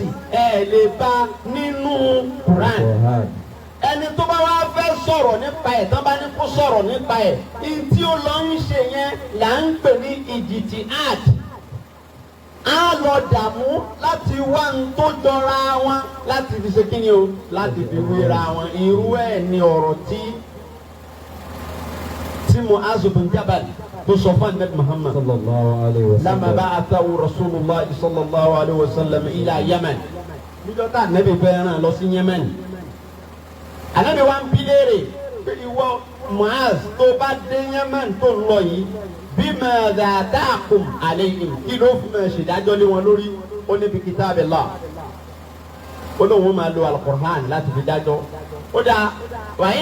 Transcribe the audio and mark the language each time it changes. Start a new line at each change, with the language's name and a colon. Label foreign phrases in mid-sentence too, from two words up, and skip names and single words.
Yoruba: ẹ̀ lè bá nínú Quran ẹni tó bá wá fẹ́ sọ̀rọ̀ nípa ẹ̀ tán bá ní kó sọ̀rọ̀ nípa ẹ̀ ní tí ó lọ ń ṣe yẹn là ń pè ní ijtihad á lọ dààmú láti wá ń tó jọra wọn láti fi ṣe kíni o láti fi wéra wọn irú ẹ̀ ní ọ̀rọ̀ tí Mu'az bin Jabal tó sọ fún Ànábì Muhammad
Arabic: صلى الله عليه وسلم لما بعثه رسول الله صلى الله عليه وسلم إلى اليمن
Yoruba: níjọ́ tá Ànábì fẹ́ rán lọ sí Yemen Ànábì wa ń bi léèrè pé ìwọ Mu'az tó bá dé Yemen tó ń lọ yìí bimadha
Arabic: تحكم عليهم
Yoruba: kí ló fi máa ṣèdájọ́ lé wọn lórí ó ní
Arabic: بكتاب الله
Yoruba: ó lóun máa lo al-Qur'an láti fi dájọ́ ó dáa wàyí